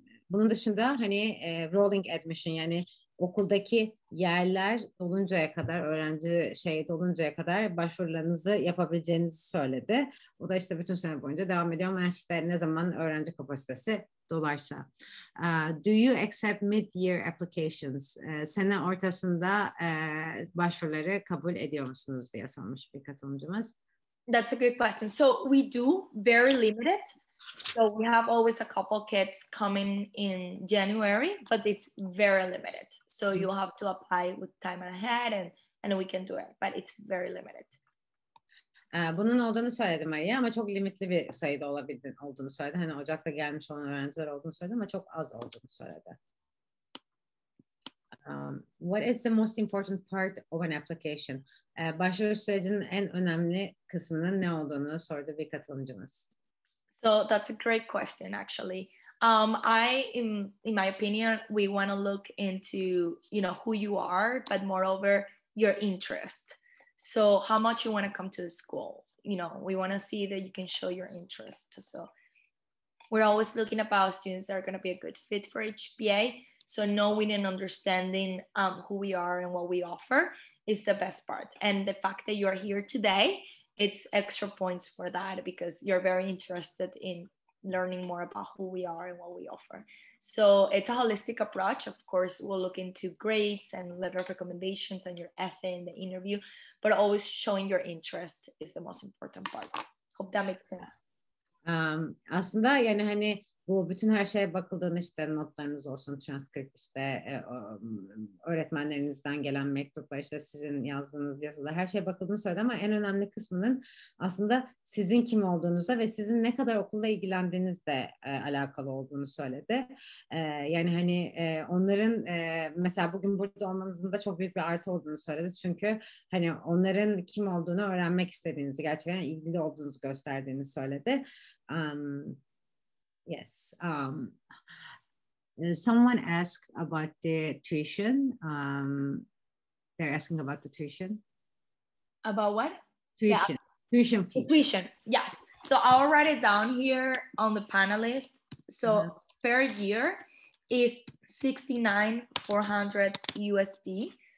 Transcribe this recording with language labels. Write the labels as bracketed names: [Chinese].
[Turkish] Bunun dışında hani [English] rolling admission [Turkish] yani okuldaki yerler doluncaya kadar, öğrenci doluncaya kadar başvurularınızı yapabileceğinizi söyledi. O da işte bütün sene boyunca devam ediyor ama işte ne zaman öğrenci kapasitesi dolarsa. [English] Do you accept mid-year applications? [Turkish] Sene ortasında başvuruları kabul ediyor musunuz diye sormuş bir katılımcımız. [English] That's a good question. So we do, very limited. So we have always a couple kids coming in January, but it's very limited. So you'll have to apply with time ahead and we can do it, but it's very limited. [Turkish] Bunun olduğunu söyledi Maria ama çok limitli bir sayıda olduğunu söyledi. Hani Ocak'ta gelmiş olan öğrenciler olduğunu söyledi ama çok az olduğunu söyledi. [English] What is the most important part of an application? [Turkish] Başvuru sürecinin en önemli kısmının ne olduğunu sordu bir katılımcımız. [English] So that's a great question, actually. In my opinion, we want to look into, who you are, but moreover, your interest. So how much you want to come to the school. We want to see that you can show your interest. So we're always looking about students that are going to be a good fit for HPA. So knowing and understanding who we are and what we offer is the best part. And the fact that you're here today, it's extra points for that because you're very interested in learning more about who we are and what we offer. So it's a holistic approach. Of course, we'll look into grades and letter of recommendations and your essay and the interview, but always showing your interest is the most important part. Hope that makes sense. [Turkish] Aslında yani hani bu bütün her şeye bakıldığında işte notlarınız olsun, transkript, işte öğretmenlerinizden gelen mektuplar, işte sizin yazdığınız yazılar, her şeye bakıldığını söyledi ama en önemli kısmının aslında sizin kim olduğunuza ve sizin ne kadar okulla ilgilendiğinizle alakalı olduğunu söyledi. Yani hani onların mesela bugün burada olmanızın da çok büyük bir artı olduğunu söyledi. Çünkü hani onların kim olduğunu öğrenmek istediğinizi, gerçekten ilgili olduğunuzu gösterdiğini söyledi. [English] Yes. Someone asked about the tuition. They're asking about the tuition. About what? Tuition. Yeah. Tuition fees. Tuition. Yes. So I'll write it down here on the panelist. So per year is $69,400 USD.